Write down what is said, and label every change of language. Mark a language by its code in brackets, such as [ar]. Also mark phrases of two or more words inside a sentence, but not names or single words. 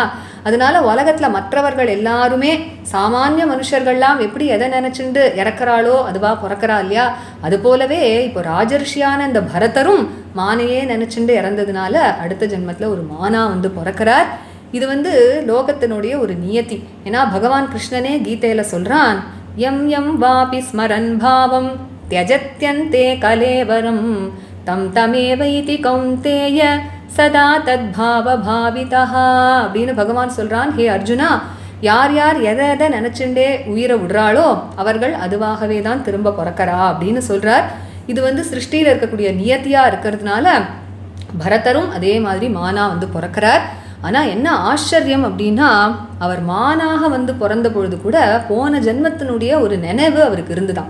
[ta] அதனால உலகத்தில் மற்றவர்கள் எல்லாருமே சாமானிய மனுஷர்கள்லாம் எப்படி எதை நினச்சிண்டு இறக்குறாளோ அதுவா பிறக்கிறா இல்லையா. அது போலவே இப்போ ராஜர்ஷியான இந்த பரதரும் மானையே நினச்சிண்டு இறந்ததுனால அடுத்த ஜென்மத்தில் ஒரு மானா வந்து பிறக்கிறார். இது வந்து லோகத்தினுடைய ஒரு நியத்தி. ஏன்னா பகவான் கிருஷ்ணனே கீதையில் சொல்கிறான், [sa] यं यं वापि स्मरन् भावं त्यजत्यन्ते कलेवरं तं तमेवैति कौन्तेय सदा तद्भावभावितः [ta] அப்படின்னு பகவான் சொல்கிறான். ஹே அர்ஜுனா, யார் யார் எதை எதை நினச்சுண்டே உயிரை விடுறாளோ அவர்கள் அதுவாகவே தான் திரும்ப பிறக்கிறா அப்படின்னு சொல்கிறார். இது வந்து சிருஷ்டியில் இருக்கக்கூடிய நியத்தியாக இருக்கிறதுனால பரதரும் அதே மாதிரி மானா வந்து பிறக்கிறார். ஆனால் என்ன ஆச்சரியம் அப்படின்னா, அவர் மானாக வந்து பிறந்த பொழுது கூட போன ஜென்மத்தினுடைய ஒரு நினைவு அவருக்கு இருந்துதான்.